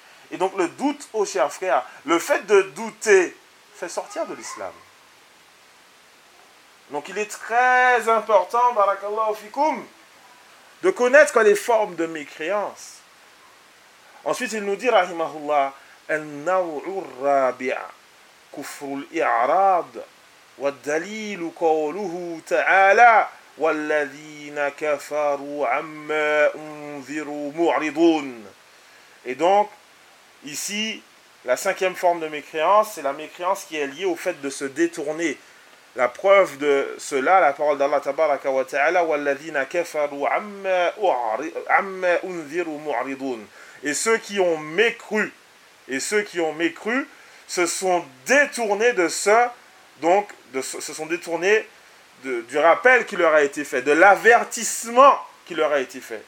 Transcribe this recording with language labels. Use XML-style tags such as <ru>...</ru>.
<fr>Et donc le doute, ô chers frères, le fait de douter fait sortir de l'islam. Donc il est très important, barakallahu fikoum, de connaître les formes de mécréance. Ensuite, il nous dit, rahimahullah,</fr> <ar>an-naw'u rabi'a. كفر الإعراض والدليل قوله تعالى والذين كفروا عما أنذروا معرضون.</ar> <fr>Et donc, ici, la cinquième forme de mécréance, c'est la mécréance qui est liée au fait de se détourner. La preuve de cela, la parole d'Allah tabaraka wa ta'ala,</fr> <ar>والذين كفروا عما أنذروا معرضون.</ar> <fr>Et ceux qui ont mécru, et ceux qui ont mécru, se sont détournés de ce, donc, de, se sont détournés du rappel qui leur a été fait, de l'avertissement qui leur a été fait.</fr>